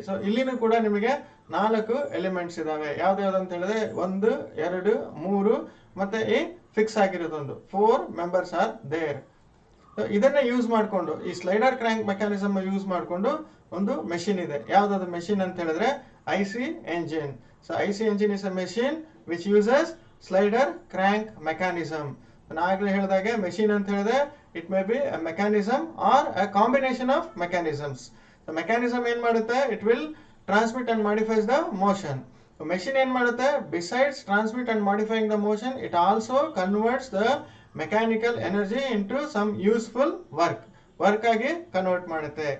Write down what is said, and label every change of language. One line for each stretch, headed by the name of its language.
Kannada: So ಇಲ್ಲಿನೂ ಕೂಡ ನಿಮಗೆ 4 ಎಲಿಮೆಂಟ್ಸ್ ಇದಾವೆ. ಯಾವ್ದು ಅಂತ ಹೇಳಿದ್ರೆ 1, 2, 3 ಮತ್ತೆ ಈ ಫಿಕ್ಸ್ ಆಗಿರೋದೊಂದು
English: 4 members are there.
Kannada: ಇದನ್ನ ಯೂಸ್ ಮಾಡಿಕೊಂಡು ಈ ಸ್ಲೈಡರ್ ಕ್ರ್ಯಾಂಕ್ ಮೆಕ್ಯಾನಿಸಮ್ ಯೂಸ್ ಮಾಡಿಕೊಂಡು ಒಂದು ಮೆಷಿನ್ ಇದೆ. ಯಾವ್ದಾದ್ರು ಮೆಷಿನ್ ಅಂತ ಹೇಳಿದ್ರೆ IC engine.
English: So IC engine is a machine which uses slider crank mechanism.
Kannada: ನಾನು ಆಗ್ಲೇ ಹೇಳಿದಾಗೆ ಮೆಷಿನ್ ಅಂತ ಹೇಳಿದ್ರೆ
English: It may be a mechanism or a combination of mechanisms. Mechanism
Kannada: ಏನ್ ಮಾಡುತ್ತೆ,
English: It will transmit and modifies the motion. Machine
Kannada: ಏನ್ ಮಾಡುತ್ತೆ,
English: besides transmit and modifying the motion, it also converts the mechanical energy into some useful work
Kannada: ಆಗಿ convert ಮಾಡುತ್ತೆ.